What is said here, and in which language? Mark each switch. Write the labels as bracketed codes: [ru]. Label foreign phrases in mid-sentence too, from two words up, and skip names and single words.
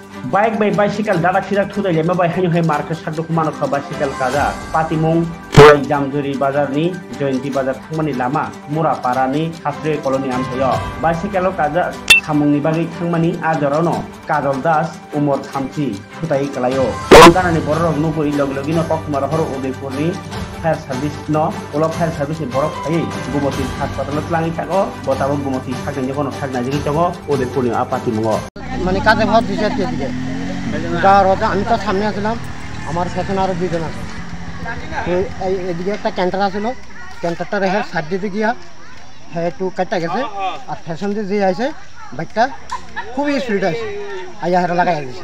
[trp] Baik by bicycle dadak sidak thudai lema bai hayu hai market saduk mano kha bicycle kaja patimung jamjuri bazar ni jointi bazar thangmani lama murapara ni hasre colony amthayo bicycle kaja samung ni bagi thangmani ajorono kajol das umor thamchi thutai kalayo kanani borok nuguri loglogi no kokmar horo udaipur ni [en] fire service [trp] no olo [en] fire service [trp] borok hai gumoti hospital tlangi thago botabo gumoti thakni kono thakna jigi tongo udaipur ni apatimung [bn] মানে কাজে ভাত দিছে দিকে যাওয়ার পথে আমি তো সামনে আসলাম আমার পেছনে আরো দুজন আছে তো এদিকে একটা ক্যান্টার আসলো ক্যান্টারটা রেখে সাইড দিতে গিয়া হ্যাঁ একটু কাটটা গেছে আর ফ্যাশন দিয়ে যে আইছে বাইকটা খুবই স্পিড আছে আইয়া হারা লাগাই দিয়েছে